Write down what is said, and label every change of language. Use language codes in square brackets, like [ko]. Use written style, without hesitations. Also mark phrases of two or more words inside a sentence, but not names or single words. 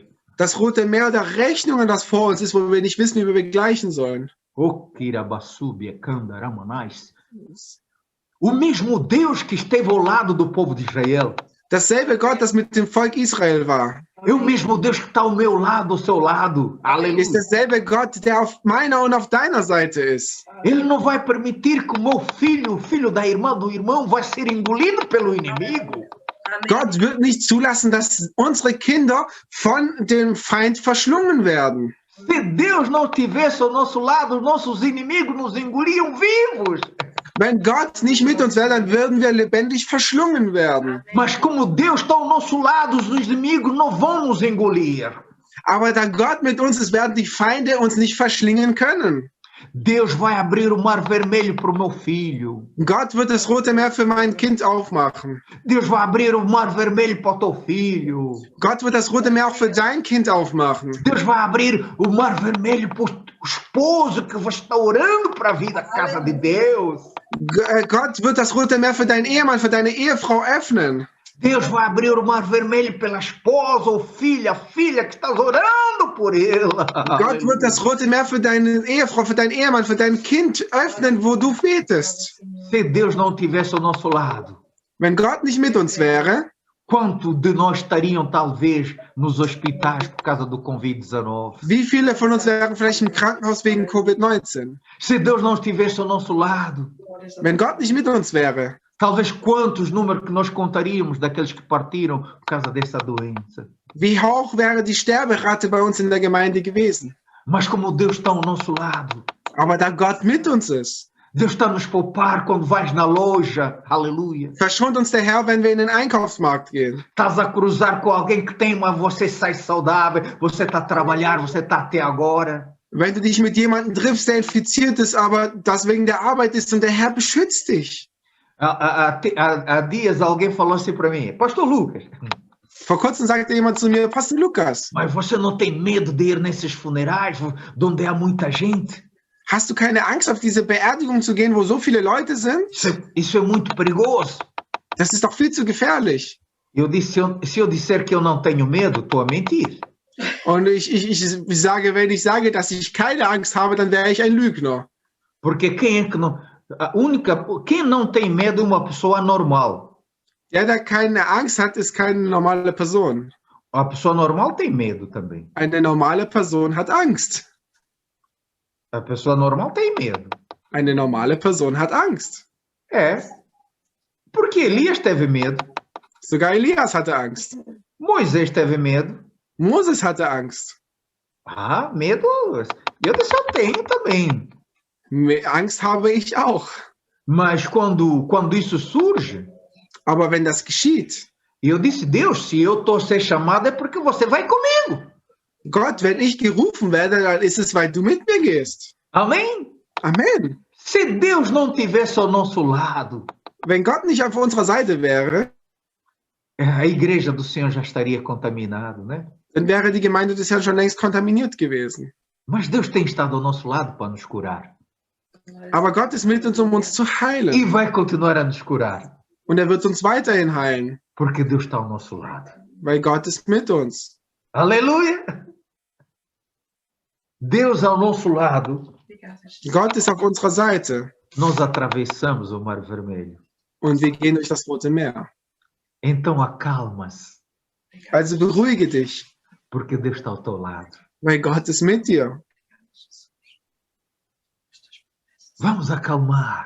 [de] Das Rote Meer der Rechnungen, das vor uns ist, wo wir nicht wissen, wie wir begleichen sollen. [pt] O mesmo Deus que esteve ao lado do povo de Israel. [de] Dasselbe Gott, das mit dem Volk Israel war. [pt] É o mesmo Deus que está ao meu lado, ao seu lado. Aleluia. [de] Ist derselbe Gott, der auf meiner und auf deiner Seite ist. [pt] Ele não vai permitir que o meu filho, o filho da irmã, do irmão, vai ser engolido pelo inimigo. [de] Gott wird nicht zulassen, dass unsere Kinder von dem Feind verschlungen werden. [pt] Se Deus não estivesse ao nosso lado, os nossos inimigos nos engoliam vivos. [de] Wenn Gott nicht mit uns wäre, dann würden wir lebendig verschlungen werden. [pt] Mas como Deus está ao nosso lado, os inimigos não vão nos engolir. [de] Aber da Gott mit uns ist, werden die Feinde uns nicht verschlingen können. [pt] Deus vai abrir o mar vermelho para o meu filho. [de] Gott wird das Rote Meer für mein Kind aufmachen. [pt] Deus vai abrir o mar vermelho para o teu filho. [de] Gott wird das Rote Meer auch für dein Kind aufmachen. [pt] Deus vai abrir o mar vermelho para o esposo que está orando para vir à casa de Deus. [de] Gott wird das Rote Meer für deinen Ehemann, für deine Ehefrau öffnen. [pt] Deus vai abrir o mar vermelho pela esposa ou filha que estás orando por ela. [de] Gott wird das Rote Meer für deine Ehefrau, für deinen Ehemann, für dein Kind öffnen, wo du betest. [pt] Se Deus não tivesse ao nosso lado, [de] Wenn Gott nicht mit uns wäre, [pt] quanto de nós estariam talvez nos hospitais por causa do Covid-19? [de] wie viele von uns wären vielleicht im Krankenhaus wegen Covid-19? [pt] Se Deus não estivesse ao nosso lado, [de] Wenn Gott nicht mit uns wäre, [pt] talvez quantos números que nós contaríamos daqueles que partiram por causa dessa doença. [de] wie hoch wäre die Sterberate bei uns in der Gemeinde gewesen? [pt] Mas como Deus está ao nosso lado, [de] Aber da Gott mit uns ist, [pt] Deus está a nos poupar quando vais na loja, aleluia. [de] verschont uns der Herr, wenn wir in den Einkaufsmarkt gehen. [pt] Estás a cruzar com alguém que tem, mas você sai saudável, você está a trabalhar, você está até agora. [de] Wenn du dich mit jemandem triffst, der infiziert ist, aber das wegen der Arbeit ist und der Herr beschützt dich. [pt] Há dias alguém falou assim para mim, Pastor Lucas, [de] Vor kurzem sagte jemand zu mir, Pastor Lukas, [pt] mas você não tem medo de ir nesses funerais onde há muita gente? [de] hast du keine Angst, auf diese Beerdigung zu gehen, wo so viele Leute sind? [pt] Isso é muito perigoso. [de] Das ist doch viel zu gefährlich. [pt] Eu disse, se eu disser que eu não tenho medo, estou a mentir. [de] Und ich sage, wenn ich sage, dass ich keine Angst habe, dann wäre ich ein Lügner. [pt] Porque quem é que não... Quem não tem medo é uma pessoa normal. [de] Der keine Angst hat, ist keine normale Person. [pt] A pessoa normal tem medo também. [de] Eine normale Person hat Angst. [pt] A pessoa normal tem medo. [de] Eine normale Person hat Angst. [pt] É. Porque Elias teve medo. [de] Sogar Elias hatte Angst. [pt] Moisés teve medo. [de] Moses hatte Angst. [pt] Ah, medo. Eu disse, eu tenho também. [de] Angst habe ich auch. [pt] Mas quando isso surge, [de] Aber wenn das geschieht, [pt] eu disse, Deus, se eu estou a ser chamado é porque você vai comigo. [de] Gott, wenn ich gerufen werde, dann ist es, weil du mit mir gehst. [pt] Amém? [de] Amen. [pt] Se Deus não tivesse ao nosso lado, [de] Wenn Gott nicht auf unserer Seite wäre, [pt] a igreja do Senhor já estaria contaminada, né? [de] dann wäre die Gemeinde des Herrn schon längst kontaminiert gewesen. [pt] Mas Deus tem estado ao nosso lado para nos curar. [de] Aber Gott ist mit uns, um uns zu heilen. [pt] E vai continuar a nos curar. [de] Und er wird uns weiterhin heilen, [pt] Porque Deus está ao nosso lado. [de] weil Gott ist mit uns. [pt] Aleluia! Deus ao nosso lado, [de] Gott ist auf unserer Seite [pt] nós atravessamos o Mar Vermelho. [de] und wir gehen durch das Rote Meer. [pt] Então acalma-se, [de] Also beruhige dich, [pt] porque Deus está ao teu lado. [de] weil Gott ist mit dir. [pt] Vamos acalmar,